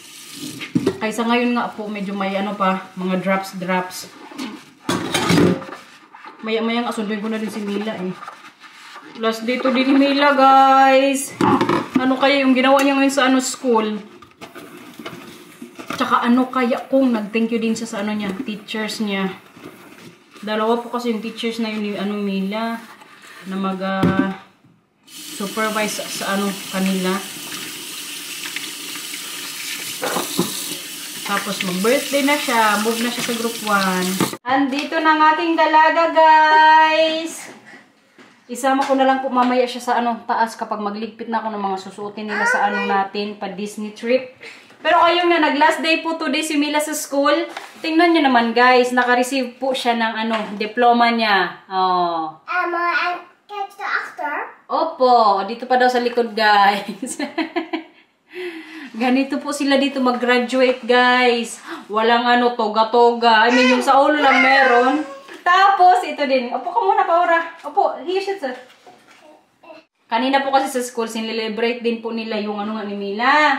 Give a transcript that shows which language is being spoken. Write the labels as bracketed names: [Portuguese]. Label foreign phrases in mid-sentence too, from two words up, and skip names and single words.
[Filipino] Kaysa ngayon nga po medyo may mga drops. Maya-maya nga sunduin ko na din si Mila eh. Last day to din ni Mila, guys. Kaya yung ginawa niya ngayon sa school? Tsaka kaya kung nag- [English] thank you [Filipino] din siya sa niya, teachers niya. Dalawa po kasi yung teachers na yun ni Mila na supervise sa kanila. Tapos mag-birthday na siya, move na siya sa group 1. Andito na ang ating dalaga, guys. Isama ko na lang po mamaya siya sa taas kapag magligpit na ako ng mga susuotin nila sa natin pa Disney trip. Pero ayun nga, nag- [English] last day [Filipino] po today si Mila sa school. Tingnan nyo naman guys, naka-receive po siya ng diploma niya. Oh. [Dutch] Kijk daarachter. [Filipino] Opo, dito pa daw sa likod guys. Ganito po sila dito mag-graduate guys. Walang toga-toga. I mean, yung sa ulo lang meron. Tapos, ito din. Opo ka muna, Paura. Opo, here siya sir. Kanina po kasi sa school, sinilelebrate din po nila yung ni Mila.